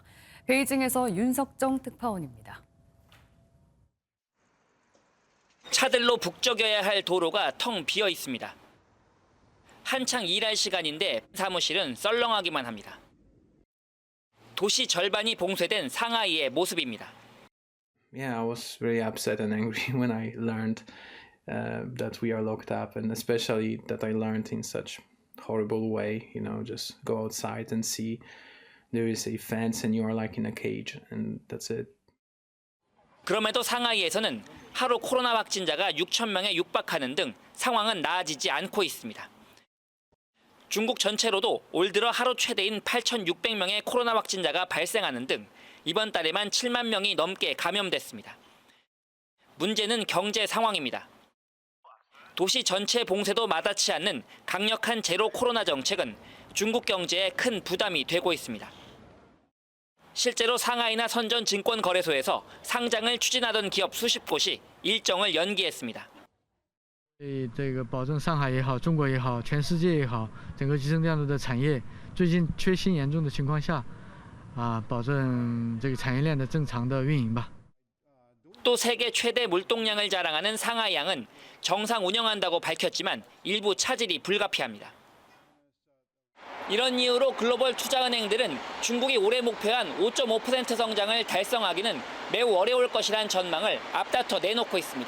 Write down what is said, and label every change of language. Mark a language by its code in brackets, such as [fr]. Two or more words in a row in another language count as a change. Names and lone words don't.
[ko] 베이징에서 윤석정 특파원입니다. 차들로 북적여야 할 도로가 텅 비어 있습니다. 한창 일할 시간인데 사무실은 썰렁하기만 합니다. 도시 절반이 봉쇄된 상하이의 모습입니다. [en] Yeah, I was very upset and angry when I learned that we are locked up, and especially that I learned in such horrible way. You know, just go outside and see there is a fence and you are like in a cage, and that's it. [ko] 그럼에도 상하이에서는 하루 코로나 확진자가 6천 명에 육박하는 등 상황은 나아지지 않고 있습니다. 중국 전체로도 올 들어 하루 최대인 8,600명의 코로나 확진자가 발생하는 등 이번 달에만 7만 명이 넘게 감염됐습니다. 문제는 경제 상황입니다. 도시 전체 봉쇄도 마다치 않는 강력한 제로 코로나 정책은 중국 경제에 큰 부담이 되고 있습니다. 실제로 상하이나 선전 증권거래소에서 상장을 추진하던 기업 수십 곳이 일정을 연기했습니다. [zh] 这个保证上海也好，中国也好，全世界也好，整个集成电路的产业最近缺芯严重的情况下，保证这个产业链的正常的运营吧。 [ko] 또 세계 최대 물동량을 자랑하는 상하이항은 정상 운영한다고 밝혔지만 일부 차질이 불가피합니다. 이런 이유로 글로벌 투자은행들은 중국이 올해 목표한 5.5% 성장을 달성하기는 매우 어려울 것이란 전망을 앞다퉈 내놓고 있습니다.